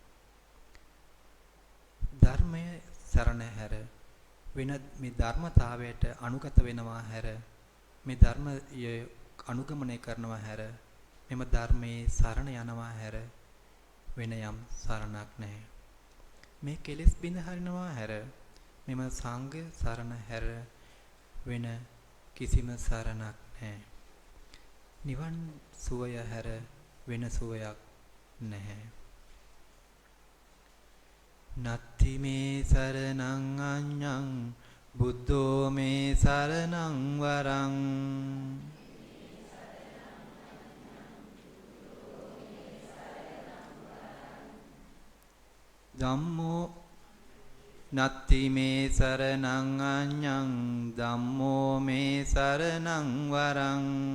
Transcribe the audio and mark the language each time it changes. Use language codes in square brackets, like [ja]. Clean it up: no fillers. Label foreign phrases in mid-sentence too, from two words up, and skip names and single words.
[si] ධර්මය සරණ හැර වෙන මේ ධර්මතාවයට අනුගත වෙනවා හැර මේ ධර්මයේ අනුගමනය කරනවා හැර මෙම ධර්මයේ සරණ යනවා හැර වෙන යම් සරණක් නැහැ. මේ කෙලෙස් බිඳ හරිනවා හැර මෙම සංඝ සරණ හැර වෙන කිසිම සරණක් නැහැ. නිවන් සුවය හැර වෙන සුවයක් නැහැ. [pi] නත්ති මේ සරණං අඤ්ඤං බුද්ධෝ මේ සරණං වරං ධම්මෝ නත්ති මේ සරණං අඤ්ඤං ධම්මෝ මේ සරණං වරං